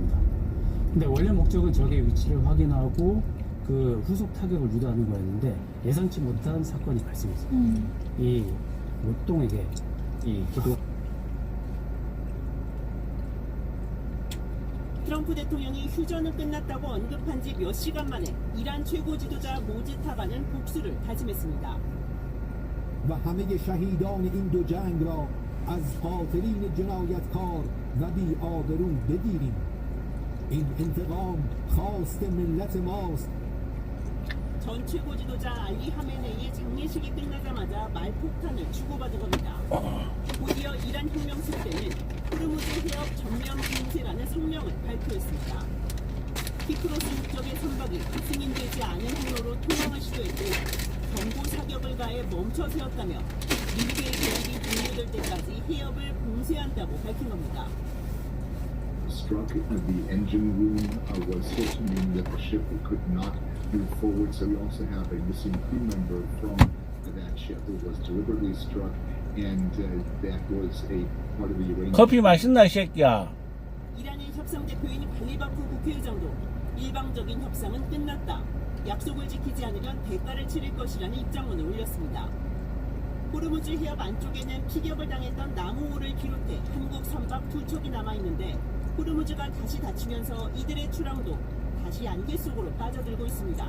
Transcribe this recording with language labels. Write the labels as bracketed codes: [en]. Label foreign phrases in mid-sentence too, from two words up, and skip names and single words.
[ko] 근데 원래 목적은 적의 위치를 확인하고 그 후속 타격을 유도하는 거였는데 예상치 못한 사건이 발생했어요. 이 목동에게 이 기도 트럼프 대통령이 휴전은 끝났다고 언급한 지 몇 시간 만에 이란 최고 지도자 모지타바는 복수를 다짐했습니다. [fa] و همه شهیدان این دو جنگ را از قاتلین جنایتکار و بی‌آبرو بگیریم. این انتقام خواست ملت ماست. [ko] 전 최고 지도자 알리 하메네이의 장례식이 끝나자마자 말폭탄을 주고받은 겁니다. 곧이어 이란 혁명 수비대는 호르무즈 해협 전면 봉쇄라는 성명을 발표했습니다. 키프로스 국적의 선박이 승인되지 않은 항로로 통항을 시도했고 경고 사격을 가해 멈춰 세웠다며 미국의 계획이 종료될 때까지 해협을 봉쇄한다고 밝힌 겁니다. [en] Struck the engine room was said to mean that the ship could not move forward. So we also have a missing crew member from that ship who was deliberately struck, and that was a part of the Iranian. [ko] 커피 맛있나 이 새끼야. 이란의 협상 대표인 발리바프 국회의장도 일방적인 협상은 끝났다. 약속을 지키지 않으면 대가를 치를 것이라는 입장문을 올렸습니다. 호르무즈 해협 안쪽에는 피격을 당했던 나무호를 비롯해 한국 선박 2척이 남아있는데 호르무즈가 다시 닫히면서 이들의 출항도 다시 안개 속으로 빠져들고 있습니다.